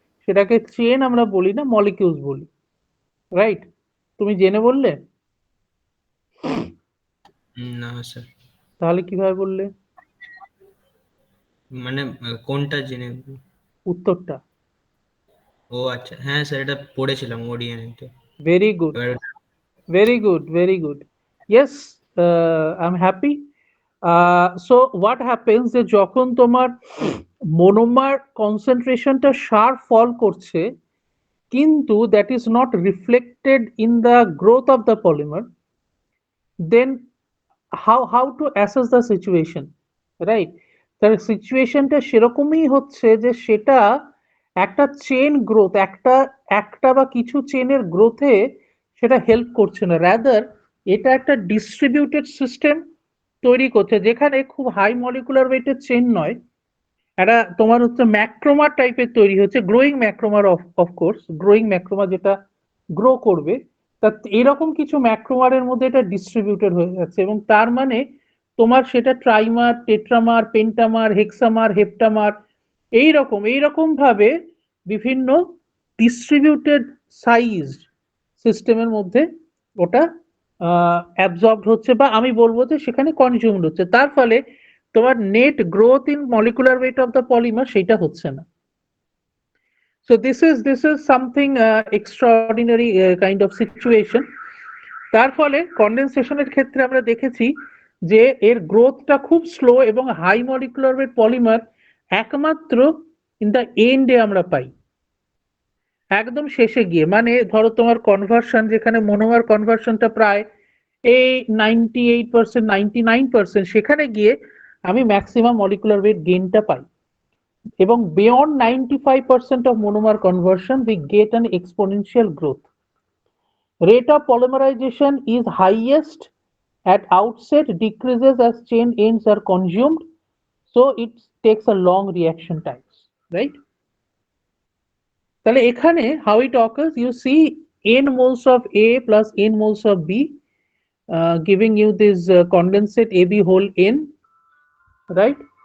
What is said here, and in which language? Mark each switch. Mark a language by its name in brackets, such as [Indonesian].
[Bangla] সেটাকে চেন আমরা বলি না, মলিকিউলস বলি, রাইট? তুমি জেনে বললে? না স্যার। তাহলে কিভাবে বললে? মানে কোনটা জেনে? উত্তরটা। ও আচ্ছা, হ্যাঁ স্যার এটা পড়েছিলাম ওডিএনএতে। [English] Very good, very good, very good. Yes, I'm happy. So what happens [Bangla] যে যখন তোমার মোনোমার কনসেন্ট্রেশনটা শার্প ফল করছে, কিন্তু [English] that is not reflected in the growth of the polymer, then how to assess the situation, right? [Bangla] তার সিচুয়েশনটা সেরকমই হচ্ছে যে সেটা একটা চেন গ্রোথ, একটা বা কিছু চেনের গ্রোথে সেটা হেল্প করছে না, রাদার এটা একটা ডিস্ট্রিবিউটেড সিস্টেম তৈরি করছে, যেখানে খুব হাই মলিকুলার ওয়েটের চেন নয়, একটা তোমার হচ্ছে ম্যাক্রোমার টাইপের তৈরি হচ্ছে, গ্রোয়িং ম্যাক্রোমার, অফকোর্স গ্রোয়িং ম্যাক্রোমা যেটা গ্রো করবে, তা এরকম কিছু ম্যাক্রোমারের মধ্যে এটা ডিস্ট্রিবিউটেড হয়ে যাচ্ছে, এবং তার মানে তোমার সেটা ট্রাইমার, টেট্রামার, পেন্টামার, হেক্সামার, হেপ্টামার, এইরকম ভাবে বিভিন্ন ডিস্ট্রিবিউটেড সাইজ সিস্টেমের মধ্যে ওটা অ্যাবজর্বড হচ্ছে, বা আমি বলবো যে সেখানে কনজিউমড হচ্ছে, তার ফলে তোমার net growth in molecular weight of the polymer সেটা হচ্ছে না। [English] So this is something extraordinary kind of situation. [Bangla] তার ফলে কন্ডেনসেশনের ক্ষেত্রে আমরা দেখেছি যে এর গ্রোথটা খুব স্লো, এবং হাই মলিকুলার ওয়েট পলিমার একমাত্র ইন দ্য এন্ডে আমরা পাই, একদম শেষে গিয়ে। মানে ধরো তোমার কনভার্সন, যেখানে মোনোমার কনভার্সনটা প্রায় এই 98%, 99%, সেখানে গিয়ে আমি ম্যাক্সিমাম মলিকুলার ওয়েট গেইনটা পাই, এবং [English] beyond 95% of monomer conversion we get an exponential growth. Rate of polymerization is highest at outset, decreases as chain ends are consumed, so it takes a long reaction times, right? [Bangla] তাহলে এখানে [English] how it occurs, you see n moles of A plus n moles of B, giving you this condensate AB whole n, right?